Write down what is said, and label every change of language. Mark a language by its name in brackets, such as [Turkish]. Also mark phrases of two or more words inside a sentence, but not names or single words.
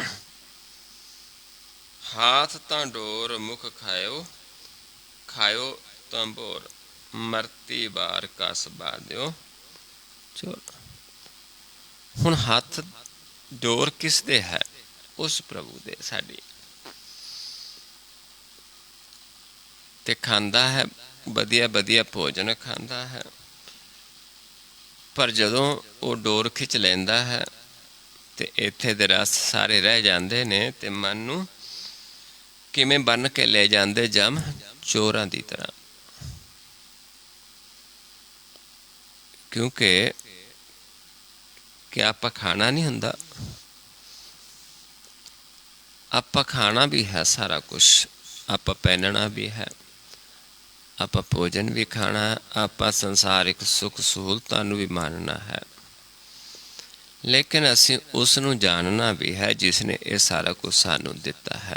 [Punjabi] ਹਾਥ ਤਾਂ ਡੋਰ ਮੁਖ ਖਾਇਓ, ਖਾਇਓ ਤਾਂ ਭੋਰ, ਮਰਤੀ ਬਾਰ ਕਸ ਬਾਧਿਓ ਚੋਰ। ਹੁਣ ਹੱਥ ਡੋਰ ਕਿਸ ਦੇ ਹੈ? ਉਸ ਪ੍ਰਭੂ ਦੇ, ਸਾਡੀ। ਤੇ ਖਾਂਦਾ ਹੈ ਵਧੀਆ ਵਧੀਆ ਭੋਜਨ ਖਾਂਦਾ ਹੈ, ਪਰ ਜਦੋਂ ਵੋ ਡੋਰ ਖਿੱਚ ਲੈਂਦਾ ਹੈ ਤੇ ਇੱਥੇ ਦੇ ਰਸ ਸਾਰੇ ਰਹਿ ਜਾਂਦੇ ਨੇ ਤੇ ਮਨ ਨੂੰ ਕਿਵੇਂ ਬੰਨ੍ਹ ਕੇ ਲੈ ਜਾਂਦੇ ਜਮ ਚੋਰਾਂ ਦੀ ਤਰ੍ਹਾਂ। ਕਿਉਂਕਿ ਕਿਆ ਆਪਾਂ ਖਾਣਾ ਨਹੀਂ ਹੁੰਦਾ, ਆਪਾਂ ਖਾਣਾ ਭੀ ਹੈ ਸਾਰਾ ਕੁਝ, ਆਪਾਂ ਪਹਿਨਣਾ ਭੀ ਹੈ, ਆਪਾਂ ਭੋਜਨ ਭੀ ਖਾਣਾ, ਆਪਾਂ ਸੰਸਾਰਿਕ ਸੁਖ ਸਹੂਲਤਾਂ ਨੂੰ ਭੀ ਮਾਣਨਾ ਹੈ, ਲੇਕਿਨ ਅਸੀਂ ਉਸ ਨੂੰ ਜਾਣਨਾ ਭੀ ਹੈ ਜਿਸਨੇ ਯੇ ਸਾਰਾ ਕੁਝ ਸਾਨੂੰ ਦਿੱਤਾ ਹੈ।